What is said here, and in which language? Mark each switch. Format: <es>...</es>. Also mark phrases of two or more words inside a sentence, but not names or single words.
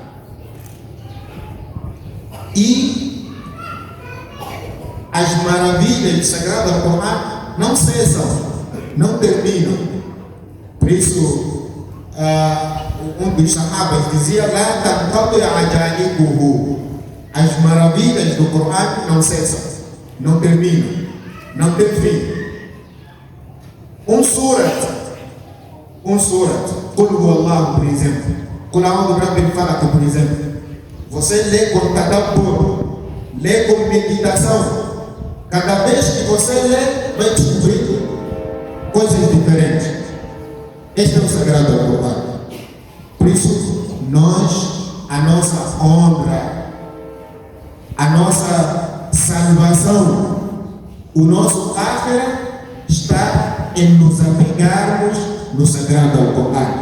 <pt>E as maravilhas do Sagrado Al-Quran não cessam, não terminam. Por isso, um dos sahabas dizia: as maravilhas do Coran não cessam, não terminam, não tem fim. Um surat,</pt> <ar>قل هو الله,</ar> <pt>por exemplo,</pt> <ar>قل أعوذ برب الفلق,</ar> <pt>por exemplo, você lê com tadabbur, lê com meditação. Cada vez que você lê, vai descobrir coisas diferentes. Este é o Sagrado Al-Quran. Por isso, a nossa honra, a nossa salvação, o nosso akhirah está em nos apegarmos no Sagrado Al-Quran.</pt>